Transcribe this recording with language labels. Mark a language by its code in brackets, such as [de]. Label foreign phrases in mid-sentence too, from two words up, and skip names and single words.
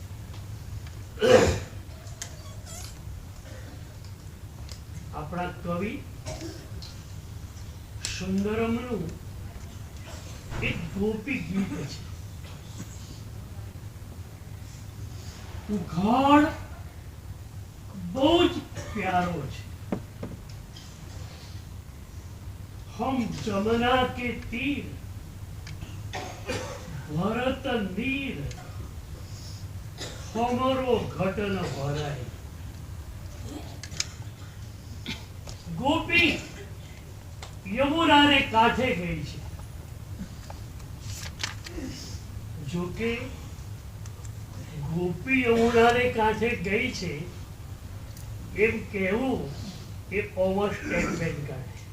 [gu] આપણા કવિ સુંદરમનું એક ગોપી ગીત છે। ઉઘાડ બહુ જ પ્યારો છે। [bra] हम जमुना के तीर भरत नीर हमरो घटन भराय। [gu] ગોપી યમુના ને કાંઠે ગઈ છે જો કે ગોપી યમુના ને કાંઠે ગઈ છે એમ કહેવું એ [en] over statement [gu] કાઢે।